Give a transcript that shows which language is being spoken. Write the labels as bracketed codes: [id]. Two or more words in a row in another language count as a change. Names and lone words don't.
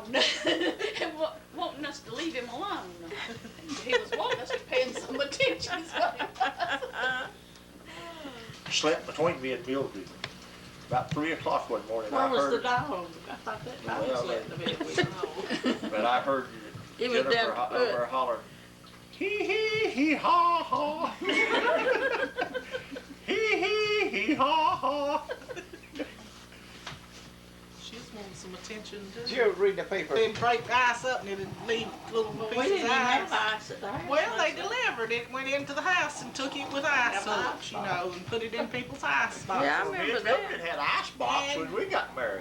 [en] And wanting us to leave him alone. He was wanting us to pay him some attention. Is what it was. Slept between me and Mildred. About 3 o'clock one morning, Where I was the heard, dog? I thought that dog Well, slept a bit with the but I heard It was Jennifer down over there holler, hee hee hee ha ha. Hee hee hee ha ha. She's wanting some attention too. Did you ever read the paper? They'd break the ice up and it'd leave little We pieces didn't of even have ice. ice at the house. Well, they delivered it, went into the house and took it with ice hooks, you know, and put it in people's ice boxes. Yeah, I Me remember and that. Mildred had ice box when we got married.